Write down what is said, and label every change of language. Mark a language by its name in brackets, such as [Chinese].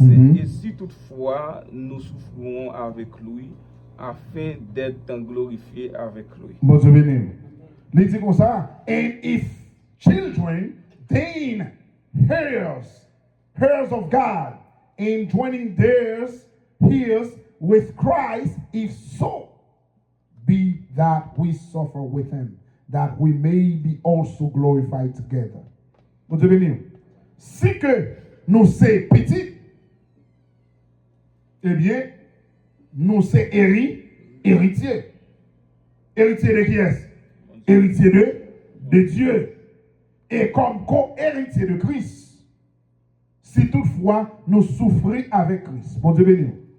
[French] Et si toutefois nous souffrons avec lui, afin d'être glorifiés avec lui. Bon Dieu béni. Il dit comme ça, [English] and if children, then heirs of God, and joining theirs with Christ, if so be that we suffer with him, that we may be also glorified together. [French] Bon Dieu béni. Si que nous sommes petits, eh bien, nous sommes héritiers. Héritiers de qui est-ce? Héritiers de Dieu. Et comme co-héritiers de Christ, si toutefois nous souffrons avec Christ. Bon Dieu béni.